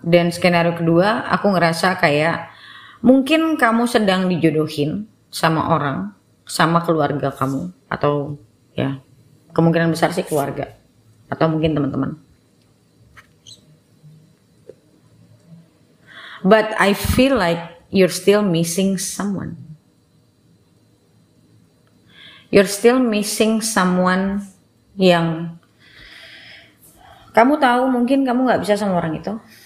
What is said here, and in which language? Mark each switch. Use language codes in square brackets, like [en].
[id] Dan skenario kedua, aku ngerasa kayak mungkin kamu sedang dijodohin sama orang, sama keluarga kamu, atau ya kemungkinan besar sih keluarga, atau mungkin teman-teman. [en] But I feel like you're still missing someone. You're still missing someone [id] yang kamu tahu mungkin kamu nggak bisa sama orang itu.